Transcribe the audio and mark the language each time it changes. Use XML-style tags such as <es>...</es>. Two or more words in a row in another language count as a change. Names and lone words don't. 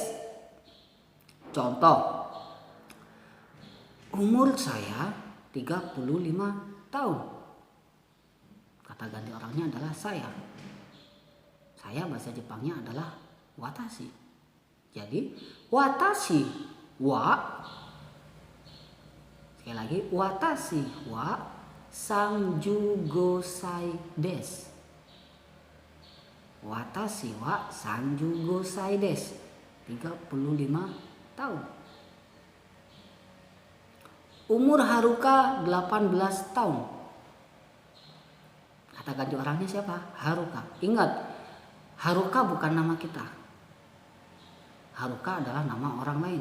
<id>Contoh, umur saya 35 tahun. Kata ganti orangnya adalah saya. Saya bahasa Jepangnya adalah watashi. Jadi</id> <ja>watashi wa,</ja> <id>sekali lagi,</id> <ja>watashi wa 35 desu. Watashi wa 35 desu.</ja> <id>35 tahun. Umur Haruka 18 tahun. Kata ganti orangnya siapa? Haruka. Ingat, Haruka bukan nama kita. Haruka adalah nama orang lain.</id>